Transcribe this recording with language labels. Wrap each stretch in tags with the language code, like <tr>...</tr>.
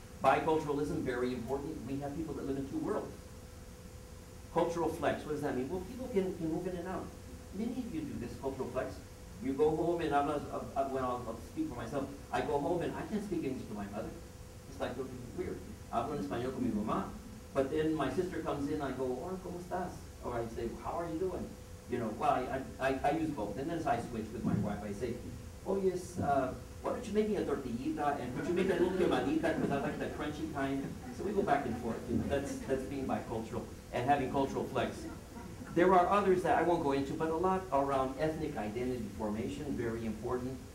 <en>Biculturalism, very important. We have people that live in two worlds. Cultural flex, what does that mean? Well, people can move in and out. Many of you do this, cultural flex. You go home and when I'll speak for myself, I go home and I can't speak English to my mother. It's like weird.</en> <es>Hablo en español con mi mamá,</es> <en>but then my sister comes in, I go, oh,</en> <es>¿cómo estás?</es> <en>Or I say, how are you doing? You know, well, I use both. And then as I switch with my wife, I say, oh yes, why don't you make me a tortillita and could you make a little quemadita because I like the crunchy kind. So we go back and forth. You know, that's being bicultural and having cultural flex. There are others that I won't go into, but a lot around ethnic identity formation, very important.</en>